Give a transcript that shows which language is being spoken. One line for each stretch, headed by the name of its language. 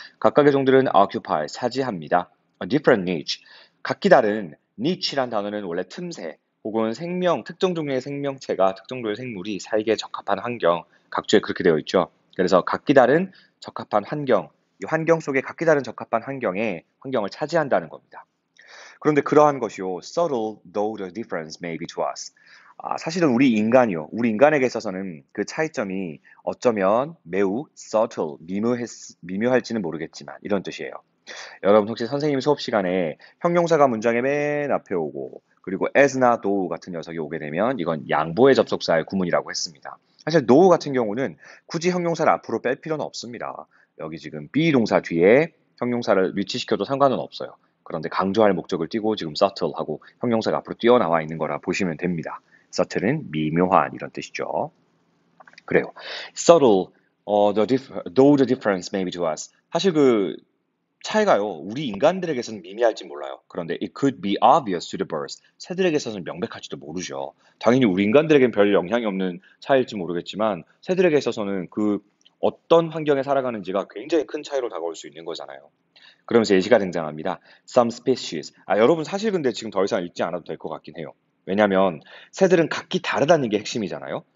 Korean: 각각의 종들은
English: occupy,
Korean: 차지합니다.
English: A different
Korean: niche, 각기 다른 niche란 단어는 원래 틈새 혹은 생명, 특정 종류의 생명체가 특정 종류의 생물이 살기에 적합한 환경, 각주에 그렇게 되어 있죠. 그래서 각기 다른 적합한 환경, 이 환경 속에 각기 다른 적합한 환경을 차지한다는 겁니다. 그런데 그러한 것이요,
English: subtle though the difference may be to us.
Korean: 사실은 우리 인간에게 있어서는 그 차이점이 어쩌면 매우 subtle, 미묘할지는 모르겠지만 이런 뜻이에요. 여러분 혹시 선생님 수업 시간에 형용사가 문장의 맨 앞에 오고 그리고 as나 do 같은 녀석이 오게 되면 이건 양보의 접속사의 구문이라고 했습니다. 사실 do 같은 경우는 굳이 형용사를 앞으로 뺄 필요는 없습니다. 여기 지금 be 동사 뒤에 형용사를 위치시켜도 상관은 없어요. 그런데 강조할 목적을 띄고 지금 subtle하고 형용사가 앞으로 뛰어나와 있는 거라 보시면 됩니다. subtle은 미묘한 이런 뜻이죠. 그래요.
English: subtle, though the difference may be to us.
Korean: 사실 그 차이가요, 우리 인간들에게서는 미미할지 몰라요. 그런데
English: it could be obvious to the birds.
Korean: 새들에게서는 명백할지도 모르죠. 당연히 우리 인간들에겐 별 영향이 없는 차이일지 모르겠지만 새들에게 있어서는 그 어떤 환경에 살아가는지가 굉장히 큰 차이로 다가올 수 있는 거잖아요. 그러면서 예시가 등장합니다.
English: Some species.
Korean: 여러분 사실 근데 지금 더 이상 읽지 않아도 될 것 같긴 해요. 왜냐하면 새들은 각기 다르다는 게 핵심이잖아요.